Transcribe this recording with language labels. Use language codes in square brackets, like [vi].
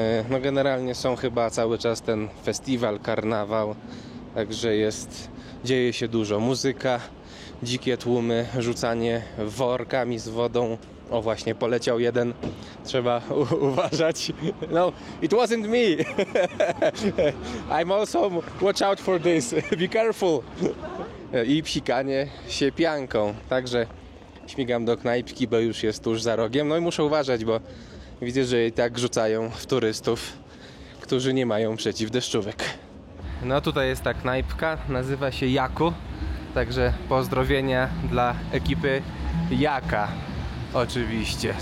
[pl] No generalnie są chyba cały czas ten festiwal, karnawał, także dzieje się dużo. Muzyka, dzikie tłumy, rzucanie workami z wodą. O właśnie, poleciał jeden, trzeba uważać. [en] No, it wasn't me. I'm also, watch out for this, be careful. [pl] I psikanie się pianką, także śmigam do knajpki, bo już jest tuż za rogiem. No i muszę uważać, bo widzę, że i tak rzucają w turystów, którzy nie mają przeciwdeszczówek. No tutaj jest ta knajpka, nazywa się Jaku. Także pozdrowienia dla ekipy Jaka. Oczywiście.